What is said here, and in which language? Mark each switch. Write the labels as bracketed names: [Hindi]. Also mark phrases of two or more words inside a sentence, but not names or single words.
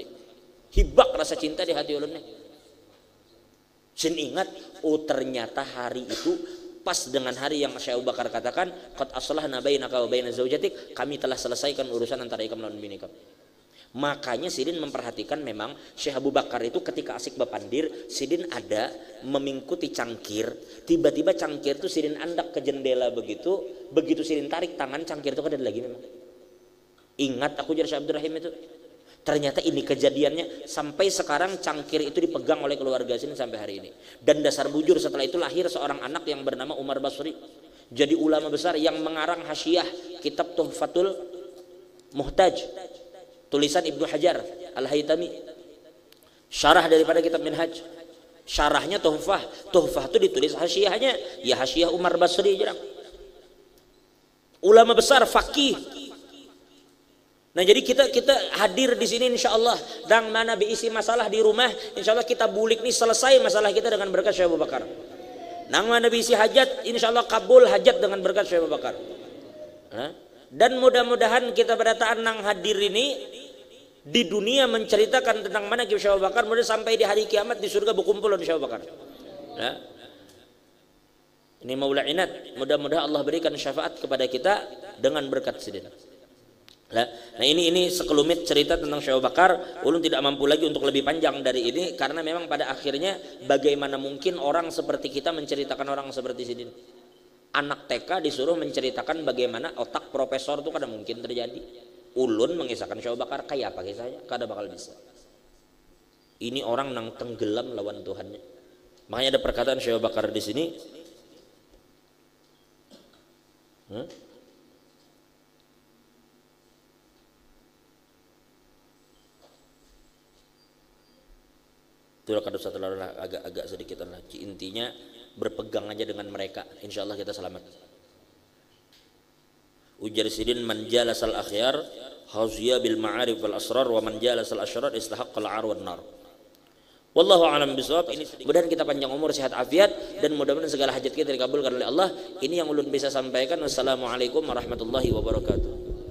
[Banjar] Hibak rasa cinta di hati ulun nih. Sin ingat, oh ternyata hari itu pas dengan hari yang Syekh Abu Bakar katakan, [Arabic] قد أصلحنا بينك وبين زوجتك, [Banjar] kami telah selesaikan urusan antara ikam lawan bini ikam. Makanya sidin memperhatikan memang Syekh Abu Bakar itu ketika asik bepandir, sidin ada memingkuti cangkir, tiba-tiba cangkir itu sidin andak ke jendela begitu sidin tarik tangan cangkir itu kada lagi memang. Ingat aku jadi Syekh Abdurrahim itu. Ternyata ini kejadiannya sampai sekarang cangkir itu dipegang oleh keluarga sini sampai hari ini. Dan dasar bujur setelah itu lahir seorang anak yang bernama Umar Basri. Jadi ulama besar yang mengarang hasyiah kitab Tuhfatul Muhtaj. Tulisan Ibnu Hajar Al-Haytami. Syarah daripada kitab Minhaj. Syarahnya Tuhfah. Tuhfah itu ditulis hasyiahnya. Ya hasyiah Umar Basri jarang. Ulama besar, faqih. Nah jadi kita hadir di sini [Arabic] إن شاء الله, [Banjar] dan mana berisi masalah di rumah, [Arabic] إن شاء الله [Banjar] kita bulik nih selesai masalah kita dengan berkat Syekh Abu Bakar. Nang mana berisi hajat, [Arabic] إن شاء الله [Banjar] kabul hajat dengan berkat Syekh Abu Bakar. Dan mudah-mudahan kita berataan nang hadir ini di dunia menceritakan tentang mana Syekh Abu Bakar, mudah sampai di hari kiamat di surga berkumpul dengan Syekh Abu Bakar. Ini Maula Inat, mudah-mudahan Allah berikan syafaat kepada kita dengan berkat sidin. Nah ini sekelumit cerita tentang Syekh Abu Bakar. Ulun tidak mampu lagi untuk lebih panjang dari ini karena memang pada akhirnya bagaimana mungkin orang seperti kita menceritakan orang seperti Sidin. Anak TK disuruh menceritakan bagaimana otak profesor itu kada mungkin terjadi. Ulun mengisahkan Syekh Abu Bakar kayak apa kisahnya? Kada bakal bisa. Ini orang nang tenggelam lawan Tuhannya. Makanya ada perkataan Syekh Abu Bakar di sini. Itulah kada usah terlalu agak sedikit lagi. Intinya berpegang aja dengan mereka, [Arabic] إن شاء الله [Banjar] kita selamat. Ujar Sidin, [Arabic] من جالس الأخيار حظي بالمعارف والأسرار ومن جالس الأشرار استحق العار والنار. والله أعلم بالصواب. [Banjar] Ini mudah-mudahan kita panjang umur, sehat afiat, dan mudah-mudahan segala hajat kita dikabulkan oleh Allah. Ini yang ulun bisa sampaikan. [Arabic] والسلام عليكم ورحمة الله وبركاته.